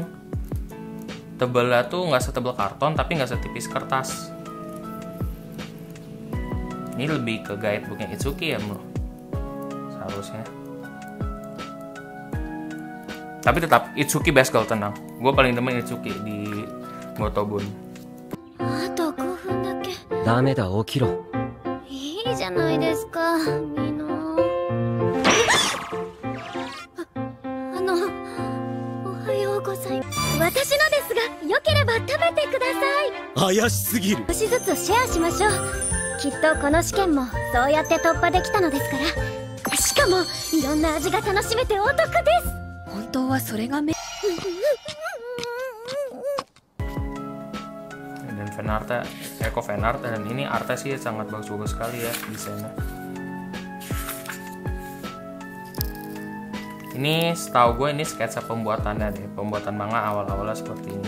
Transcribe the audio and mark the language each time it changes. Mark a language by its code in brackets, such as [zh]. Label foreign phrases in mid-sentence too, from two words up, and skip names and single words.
[id] Tebalnya tuh nggak setebal karton tapi nggak setipis kertas. Ini lebih ke guidebooknya Itsuki ya menurut seharusnya. Tapi tetap Itsuki [en] best girl, [id] tenang. Gue paling demen Itsuki di Gotobun. [ja] ダメだ、起きろ。いいじゃないですか、みの。おはようございます。私のですが、よければ食べてください。怪しすぎる。少しずつシェアしましょう。きっとこの試験もそうやって突破できたのですから。しかもいろんな味が楽しめてお得です。本当はそれが [id] Dan fanartnya, fanart, dan ini artnya sih sangat bagus-bagus sekali ya desainnya. Ini setahu gue ini sketsa pembuatannya deh, pembuatan manga awal-awalnya seperti ini.